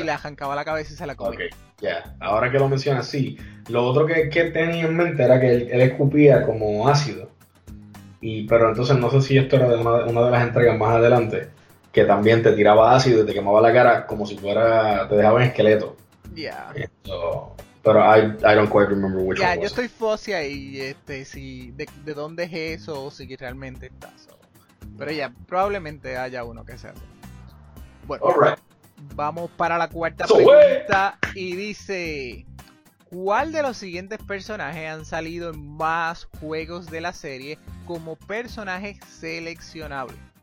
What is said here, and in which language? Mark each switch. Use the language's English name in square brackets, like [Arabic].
[Spanish] Y le arrancaba la cabeza y se la comía. Ahora que lo mencionas, sí. Lo otro que tenía en mente era que él escupía como ácido. Pero entonces no sé si esto era de una de las entregas más adelante, que también te tiraba ácido y te quemaba la cara como si fuera, te dejaba en esqueleto. Pero [English] I don't quite remember which one. [Spanish] Yo estoy fuzzy ahí, si de dónde es eso o si realmente está. Pero ya, probablemente haya uno que sea. Bueno, vamos para la cuarta pregunta y dice: ¿cuál de los siguientes personajes han salido en más juegos de la serie como personaje seleccionable?